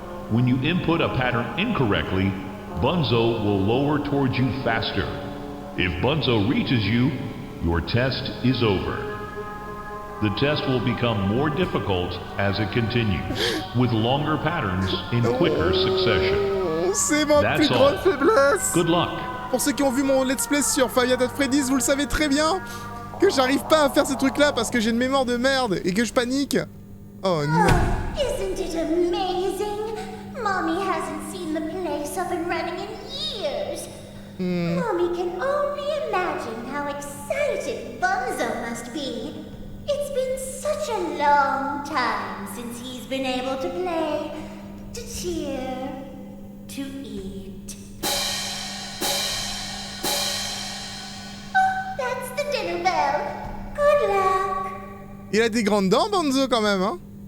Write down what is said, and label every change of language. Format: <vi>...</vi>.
<en>When you input a pattern incorrectly, Bunzo will lower towards you faster. If Bunzo reaches you, your test is over. The test will become more difficult as it continues, with longer patterns in quicker succession.</en> <fr>C'est ma plus grande faiblesse.</fr> <en>Good luck.</en> <fr>Pour ceux qui ont vu mon let's play sur Five Nights at Freddy's, vous le savez très bien que j'arrive pas à faire ces trucs-là parce que j'ai une mémoire de merde et que je panique. Oh non.</fr> <en>Isn't it amazing? Mommy hasn't seen the place up and running in years. Mommy can only imagine how excited Bunzo must be. It's been such a long time since he's been able to play, to cheer, to eat. Oh, that's the dinner bell. Good luck.</en> <fr>Il a des grandes dents, Bunzo, quand même, hein?</fr>